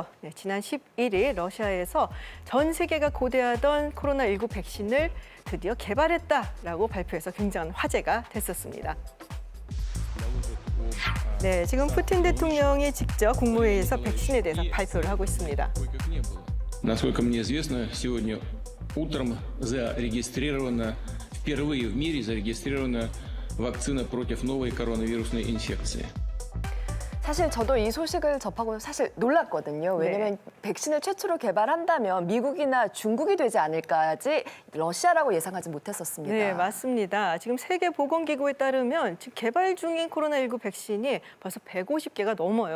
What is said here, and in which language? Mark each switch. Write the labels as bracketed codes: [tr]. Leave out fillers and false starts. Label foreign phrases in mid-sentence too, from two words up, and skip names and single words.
[ko] 네, 지난 11일 러시아에서 전 세계가 고대하던 코로나19 백신을 드디어 개발했다라고 발표해서 굉장한 화제가 됐었습니다. 네, 지금 푸틴 대통령이 직접 국무회의에서 백신에 대해서 발표를 하고 있습니다. [ru] Насколько мне известно, сегодня утром зарегистрирована, впервые в мире зарегистрирована вакцина против новой коронавирусной инфекции. [ko] 사실 저도 이 소식을 접하고 사실 놀랐거든요. 왜냐하면 백신을 최초로 개발한다면 미국이나 중국이 되지 않을까지 러시아라고 예상하지 못했었습니다. 네, 맞습니다. 지금 세계보건기구에 따르면 지금 개발 중인 코로나19 백신이 벌써 150개가 넘어요.